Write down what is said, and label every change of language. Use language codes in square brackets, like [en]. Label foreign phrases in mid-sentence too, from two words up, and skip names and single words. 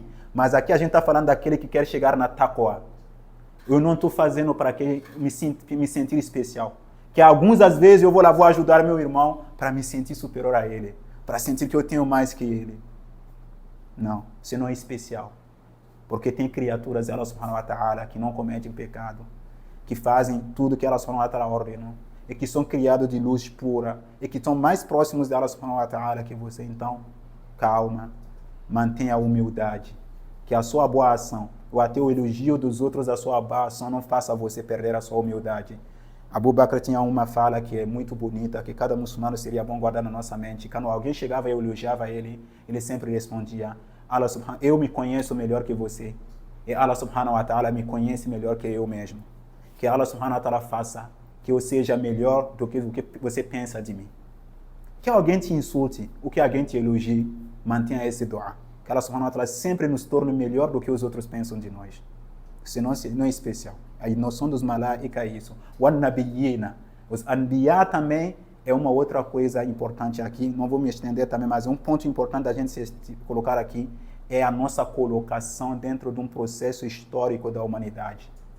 [pt] Mas aqui a gente está falando daquele que quer chegar na taqwa. Eu não estou fazendo para que me sentir especial. Que algumas das vezes eu vou lá, vou ajudar meu irmão para me sentir superior a ele. Para sentir que eu tenho mais que ele. Não, você não é especial. Porque tem criaturas, [ar] الله سبحانه وتعالى, [pt] que não cometem pecado. Que fazem tudo que [ar] الله سبحانه وتعالى [pt] ordenou. E que são criados de luz pura. E que estão mais próximos de [ar] الله سبحانه وتعالى [pt] que você. Então, calma. Mantenha a humildade. Que a sua boa ação, ou até o elogio dos outros da sua boa ação, não faça você perder a sua humildade. Abu Bakr tinha uma fala que é muito bonita, que cada muçulmano seria bom guardar na nossa mente. Quando alguém chegava e elogiava ele, ele sempre respondia, eu me conheço melhor que você. E [ar] الله سبحانه وتعالى [pt] me conhece melhor que eu mesmo. Que [ar] الله سبحانه وتعالى [pt] faça que eu seja melhor do que o que você pensa de mim. Que alguém te insulte, o que alguém te elogie, mantenha esse dua. Que [ar] الله سبحانه وتعالى [pt] sempre nos torne melhor do que os outros pensam de nós. Senão não é especial. A noção dos malaika é isso. O nabiyina, os anbiya também é uma outra coisa importante aqui. Não vou me estender também, mas um ponto importante da gente se colocar aqui é a nossa colocação dentro de um processo histórico da humanidade.